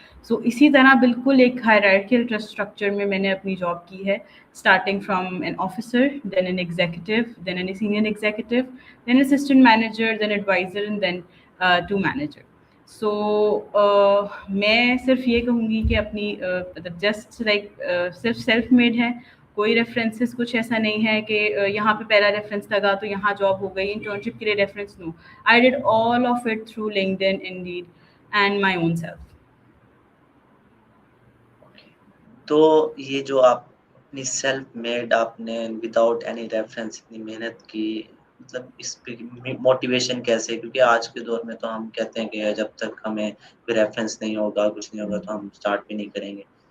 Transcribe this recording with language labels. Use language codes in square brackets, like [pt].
[ur] سو اسی طرح بالکل ایک ہائرارکیل اسٹرکچر میں میں نے اپنی جاب کی ہے, [en] Starting from an officer, then an executive, then an senior executive, then assistant manager, then advisor, and then to manager. [ur] سو میں صرف یہ کہوں گی کہ اپنی جسٹ لائک صرف سیلف میڈ ہے. کوئی ریفرنسز کچھ ایسا نہیں ہے کہ یہاں پہ پہلا ریفرنس لگا تو یہاں جاب ہو گئی. انٹرنشپ کے لیے reference know, [en] I did all of it through LinkedIn, Indeed, and my own self. [ur] تو یہ جو آپ اپنی سیلف میڈ, آپ نے وداؤٹ اینی ریفرنس اتنی محنت کی, مطلب اس پہ موٹیویشن کیسے؟ کیونکہ آج کے دور میں تو ہم کہتے ہیں کہ جب تک ہمیں کوئی ریفرنس نہیں ہوگا, کچھ نہیں ہوگا, تو ہم اسٹارٹ بھی نہیں کریں گے.